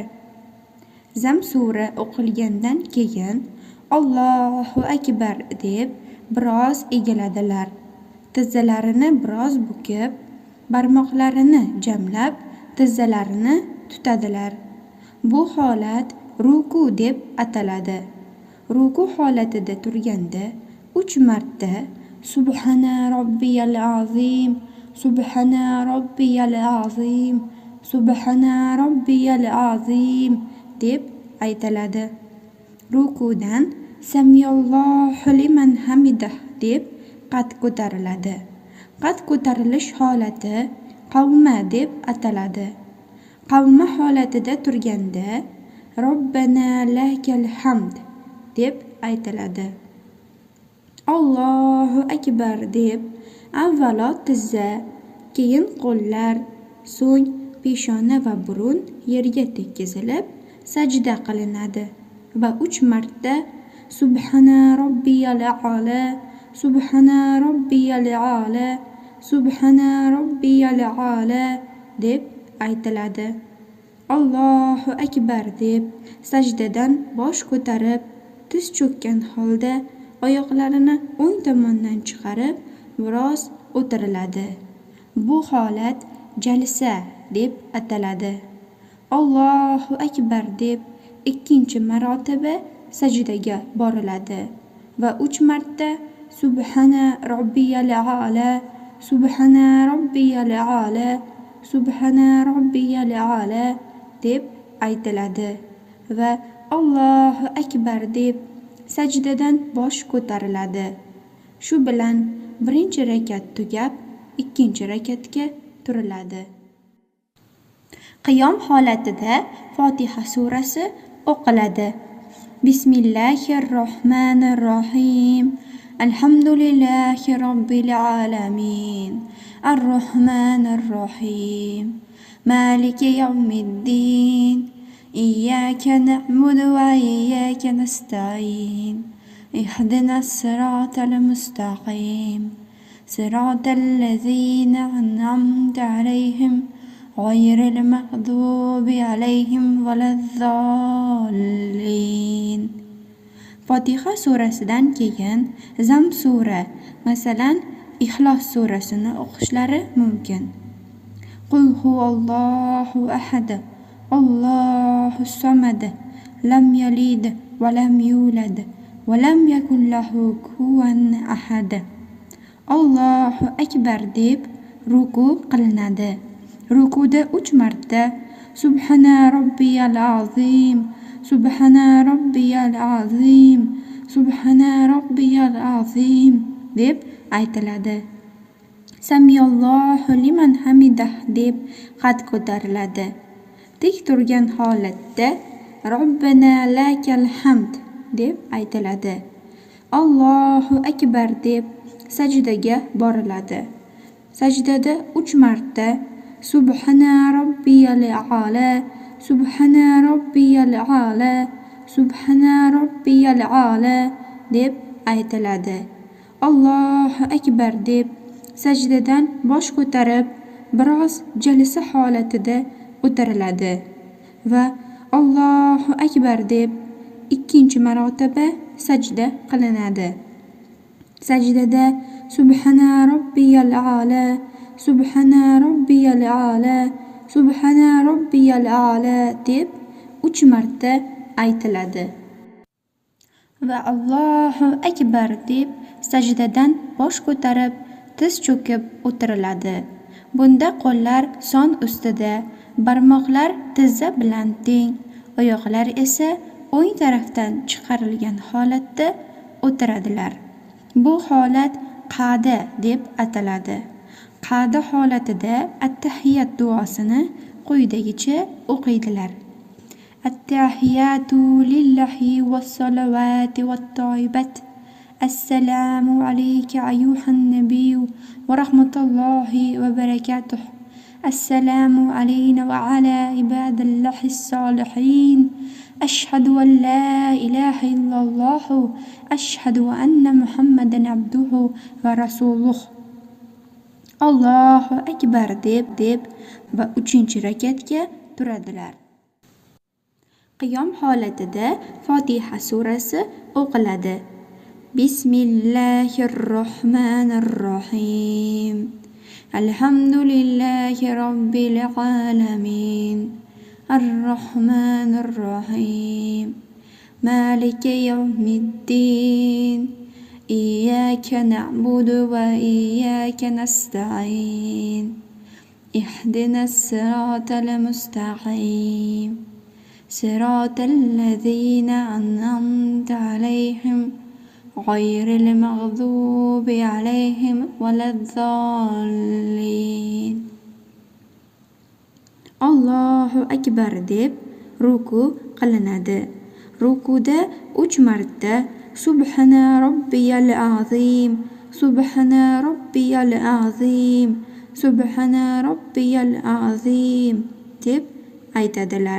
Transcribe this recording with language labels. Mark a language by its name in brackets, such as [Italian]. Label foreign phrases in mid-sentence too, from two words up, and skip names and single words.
[Uzbek] Zam sura o'qilgandan keyin [Arabic] الله أكبر [Uzbek] deb biroz egiladilar. Tizzalarini biroz bukib, barmoqlarini jamlab, tizzalarini tutadilar. Bu holat ruku deb ataladi. Ruku holatida turganda 3 marta [Arabic] سبحان ربي العظيم, سبحان ربي العظيم, سبحان ربي العظيم [Uzbek] deb aytiladi. Rukudan [Arabic] سمع الله لمن حمده [Uzbek] deb qad ko'tariladi. Qad ko'tarilish holati qavma deb ataladi. Qavma holatida turganda [Arabic] ربنا لك الحمد [Uzbek] deb aytiladi. [Arabic] الله أكبر [Uzbek] deb avvalo tizza, keyin qo'llar, so'ng peshona va burun yerga tekkizilib sajda qilinadi va 3 marta [Arabic] سبحان ربي الأعلى, سبحان ربي الأعلى, سبحان ربي الأعلى [Uzbek] deb aytiladi. [Arabic] الله أكبر [Uzbek] deb sajdadan bosh ko'tarib, tiz cho'kkan holda oyoqlarini o'ng tomondan chiqarib biroz o'tiriladi. Bu holat jalsa deb ataladi. [Arabic] الله أكبر [Uzbek] deb ikkinchi marotaba sajdaga boriladi va 3 marta [Arabic] سبحان ربي الأعلى, سبحان ربي الأعلى, سبحان ربي الأعلى [Uzbek] deb aytiladi va [Arabic] الله أكبر [Uzbek] deb sajdadan bosh ko'tariladi. Shu bilan birinchi rakat tugab, ikkinchi rakatga turiladi. Qiyom holatida Fotiha surasi o'qiladi. [Arabic] بسم الله الرحمن الرحيم. الحمد لله رب العالمين. الرحمن الرحيم مالك يوم الدين. إياك نعبد وإياك نستعين. اهدنا الصراط المستقيم. صراط الذين أنعمت عليهم غير المغضوب عليهم ولا الضالين. [Uzbek] Fotiha surasidan keyin Zam sura, masalan, Ixlos surasini o'qishlari mumkin. [Arabic] قل هو الله أحد الله الصمد لم يلد ولم يولد ولم يكن له كفوا أحد. الله أكبر [Uzbek] deb ruku qilinadi. Rukuda 3 marta [Arabic] سبحان ربي العظيم, سبحان ربي العظيم, سبحان ربي العظيم [Uzbek] deb aytiladi. [Arabic] سمع الله لمن حمده [Uzbek] deb qad ko'tariladi. Tik turgan holatda [Arabic] ربنا لك الحمد [Uzbek] deb aytiladi. [Arabic] الله أكبر [Uzbek] deb sajdaga boriladi. Sajdada 3 marta [Arabic] سبحان ربي الأعلى, سبحان ربي الأعلى, سبحان ربي الأعلى [Uzbek] deb aytiladi. [Arabic] الله أكبر [Uzbek] deb sajdadan bosh ko'tarib biroz jalsa holatida o'tiriladi va [Arabic] الله أكبر [Uzbek] deb 2-chi marotaba sajda qilinadi. Sajdada [Arabic] سبحان ربي الأعلى, سبحان ربي الأعلى, سبحان ربي الأعلى [Uzbek] deb 3 marta aytiladi. Va [Arabic] الله أكبر [Uzbek] deb sajdadan bosh ko'tarib tiz cho'kib o'tiriladi. Bunda qo'llar son ustida, barmoqlar tizza bilan teng, oyoqlar esa o'ng tarafdan chiqarilgan holatda o'tiradilar. Bu holat qa'da deb ataladi. Qa'da holatida at-tahiyyat duosini quyidagicha o'qiydilar. [Arabic] التحيات لله والصلوات والطيبات. السلام عليك أيها النبي ورحمة الله وبركاته. السلام علينا وعلى عباد الله الصالحين. أشهد أن لا إله إلا الله أشهد أن محمدا عبده ورسوله. الله أكبر [Uzbek] deb va 3-chi rakatga turadilar. Qiyom holatida Fotiha surasi o'qiladi. [Arabic] بسم الله الرحمن الرحيم. الحمد لله رب العالمين. الرحمن الرحيم مالك يوم الدين. إياك نعبد وإياك نستعين. اهدنا الصراط المستقيم. صراط الذين أنعمت عليهم غير المغضوب عليهم ولا الضالين. الله أكبر [Uzbek] deb ruku qilinadi. Rukuda 3 marta [Arabic] سبحان ربي العظيم, سبحان ربي العظيم, سبحان ربي العظيم [Uzbek] deb aytadilar.